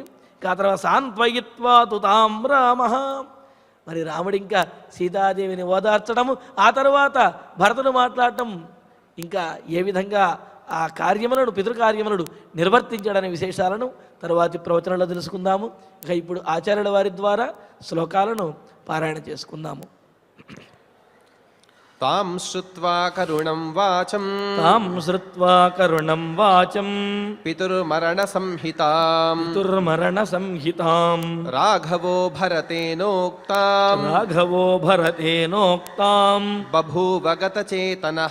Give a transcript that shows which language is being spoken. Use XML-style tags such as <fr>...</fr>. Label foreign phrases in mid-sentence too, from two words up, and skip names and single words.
<te>ఆ తర్వాత</te> <sa>సాంత్వయిత్వా తుతాం రామ,</sa> <te>మరి రాముడు ఇంకా సీతాదేవిని ఓదార్చడము, ఆ తర్వాత భరతుడు మాట్లాడటం, ఇంకా ఏ విధంగా ఆ కార్యములను పితృకార్యములను నిర్వర్తించడనే విశేషాలను తరువాతి ప్రవచనంలో తెలుసుకుందాము. ఇక ఇప్పుడు ఆచార్యుల వారి ద్వారా శ్లోకాలను పారాయణ చేసుకుందాము.</te> <sa>तां श्रुत्वा करुणं वाचं तां श्रुत्वा करुणं वाचं पितुर्मरणसंहिताम् पितुर्मरणसंहितां राघवो भरतेनोक्ताम् राघवो भरतेनोक्तां बभूव गतचेतनः</sa>